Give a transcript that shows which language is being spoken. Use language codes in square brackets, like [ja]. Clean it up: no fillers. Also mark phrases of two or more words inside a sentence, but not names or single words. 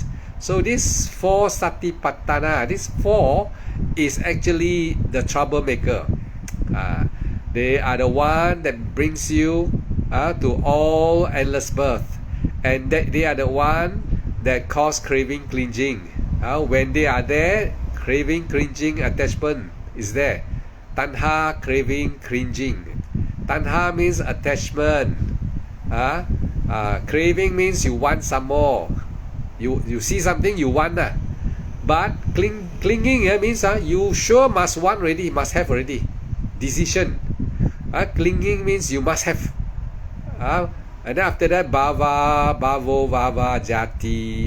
[en] So this four Satipatthana, this four is actually the troublemaker. They are the one that brings you to all endless birth, and that they are the one that cause craving, clinging. When they are there, craving, clinging, attachment is there. Tanha, craving, cringing. Tanha means attachment. Craving means you want some more. You see something you want, but clinging means you sure must want already, must have already. Decision. Clinging means you must have. And then after that, [pi] bhavo, jati.